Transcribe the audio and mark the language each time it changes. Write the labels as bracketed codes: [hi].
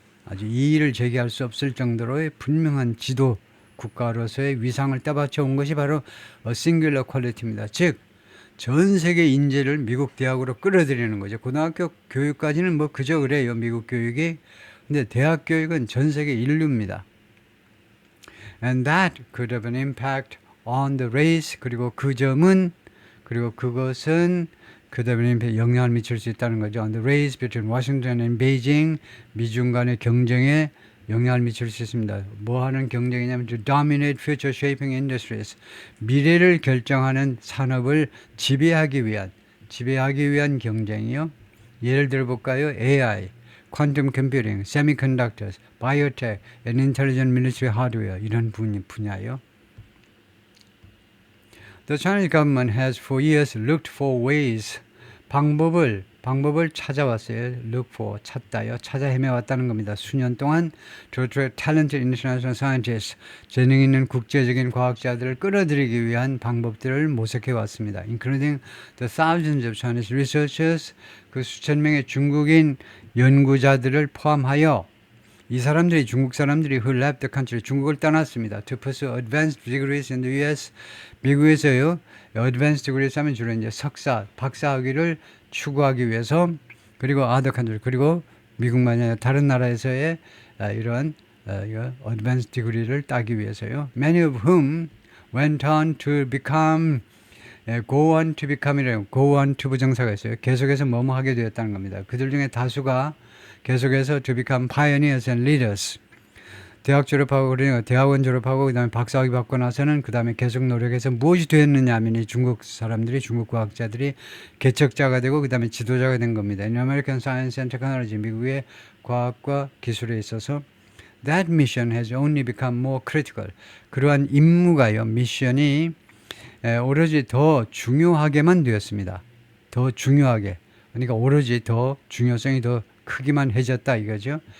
[ko] 아주 이의를 제기할 수 없을 정도로의 분명한 지도 국가로서의 위상을 따받쳐 온 것이 바로 singular quality입니다. 즉, 전 세계 인재를 미국 대학으로 끌어들이는 거죠. 고등학교 교육까지는 뭐 그저 그래요, 미국 교육이. 근데 대학 교육은 전 세계 인류입니다. [en] And that could have an impact on the race. [ko] 그리고 그 점은, 그리고 그것은 [en] could have an impact, [ko] 영향을 미칠 수 있다는 거죠. [en] On the race between Washington and Beijing. [ko] 미중 간의 경쟁에 영향을 미칠 수 있습니다. 뭐 하는 경쟁이냐면 [en] to dominate future shaping industries. [ko] 미래를 결정하는 산업을 지배하기 위한 경쟁이요. 예를 들어 볼까요? [en] AI, quantum computing, semiconductors, biotech, and intelligent military hardware [ko] 이런 분야요. [en] The Chinese government has for years looked for ways [ko] 방법을 찾아왔어요. Look for 찾다요. 찾아 헤매왔다는 겁니다. 수년 동안 [en] to attract talented international scientists [ko] 재능 있는 국제적인 과학자들을 끌어들이기 위한 방법들을 모색해 왔습니다. [en] Including the thousands of Chinese researchers [ko] 그 수천 명의 중국인 연구자들을 포함하여 이 사람들이 중국 사람들이 [en] who left the country [ko] 중국을 떠났습니다. [en] To pursue advanced degrees in the U.S. [ko] 미국에서요. advanced degrees 하면 주로 이제 석사, 박사 학위를 추구하기 위해서 그리고 other country 그리고 미국만이 아니라 다른 나라에서의 이런 advanced degree를 따기 위해서요. [en] Many of whom went on to become go on to become이래요. [ko] go on to 부정사가 있어요. 계속해서 뭐뭐 하게 되었다는 겁니다. 그들 중에 다수가 계속해서 [en] to become pioneers and leaders. [ko] 대학 졸업하고 그러니까 대학원 졸업하고 그다음에 박사학위 받고 나서는 그다음에 계속 노력해서 무엇이 되었느냐 하면 이 중국 사람들이 중국 과학자들이 개척자가 되고 그다음에 지도자가 된 겁니다. [en] In American Science and Technology [ko] 미국의 과학과 기술에 있어서 [en] that mission has only become more critical. [ko] 그러한 임무가요. 미션이 오로지 더 중요하게만 되었습니다. 더 중요하게. 그러니까 오로지 더 중요성이 더 크기만 해졌다 이거죠.